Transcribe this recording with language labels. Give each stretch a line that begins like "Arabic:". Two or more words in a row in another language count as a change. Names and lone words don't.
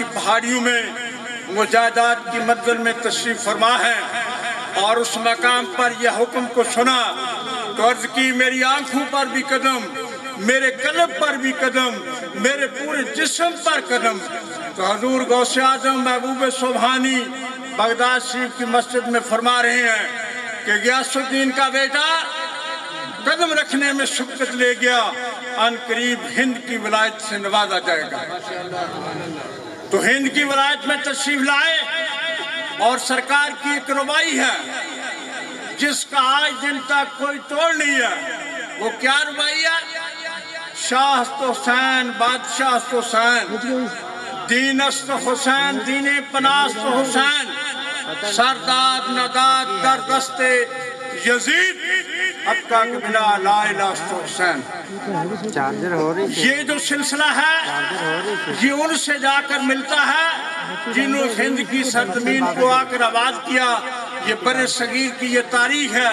Urdu: پہاڑیوں میں مجاہدات کی منزل میں تشریف فرما ہے اور اس مقام پر یہ حکم کو سنا تو عرض کی میری آنکھوں پر بھی قدم میرے قلب پر بھی قدم میرے پورے جسم پر قدم تو حضور غوث اعظم محبوب سبحانی بغداد شریف کی مسجد میں فرما رہے ہیں کہ غیاث الدین کا بیٹا قدم رکھنے میں سبقت لے گیا ان قریب ہند کی ولایت سے نوازا جائے گا تو ہند کی ولایت میں تشریف لائے اور سرکار کی ایک ربائی ہے جس کا آج دن تک کوئی توڑ نہیں ہے وہ کیا ربائی ہے
Persian: شاہ است حسین بادشاہ است حسین دین است حسین دین پناہ است حسین سرداد نداد در دست یزید حقہ کے بلا لا الہ است حسین
Urdu: یہ جو سلسلہ ہے یہ ان سے جا کر ملتا ہے جنہوں ہند کی سرزمین کو آ کر آباد کیا یہ بر صغیر کی یہ تاریخ ہے